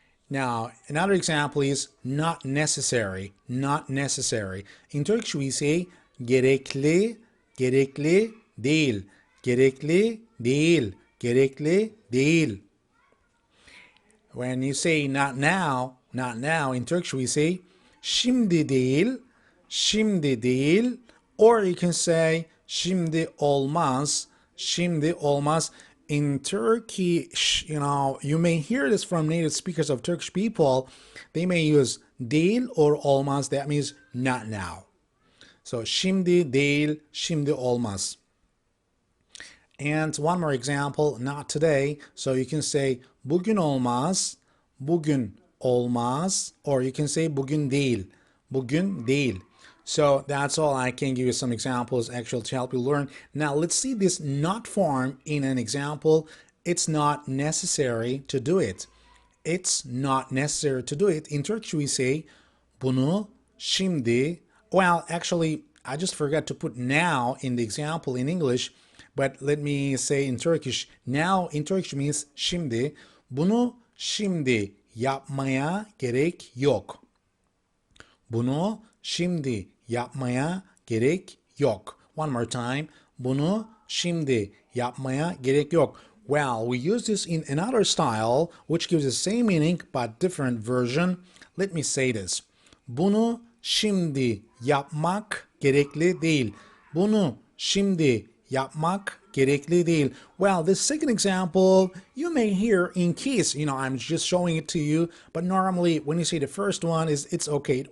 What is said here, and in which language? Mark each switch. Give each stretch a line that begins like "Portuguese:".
English: Now, another example is not necessary. Not necessary. In Turkish we say
Turkish: gerekli, gerekli değil. Gerekli değil. Gerekli değil.
English: When you say not now, in Turkish we say
Turkish: şimdi değil, şimdi değil,
English: or you can say
Turkish: şimdi olmaz, şimdi olmaz.
English: In Turkish, you may hear this from native speakers of Turkish people. They may use değil or olmaz. That means not now. So
Turkish: şimdi değil, şimdi olmaz.
English: And one more example, not today. So you can say
Turkish: bugün olmaz, bugün olmaz,
English: or you can say
Turkish: bugün değil, bugün değil.
English: So that's all. I can give you some examples actually to help you learn. Now let's see this not form in an example. It's not necessary to do it. It's not necessary to do it. In Turkish we say
Turkish: bunu şimdi.
English: Well, actually, I just forgot to put now in the example in English. But let me say in Turkish. Now in Turkish means şimdi.
Turkish: Bunu şimdi yapmaya gerek yok. Bunu şimdi yapmaya gerek yok.
English: One more time.
Turkish: Bunu şimdi yapmaya gerek yok.
English: Well, we use this in another style which gives the same meaning but different version. Let me say this.
Turkish: Bunu şimdi yapmak gerekli değil. Bunu şimdi yapmak gerekli değil.
English: Well, this second example you may hear in case, I'm just showing it to you, but normally when you say the first one it's okay.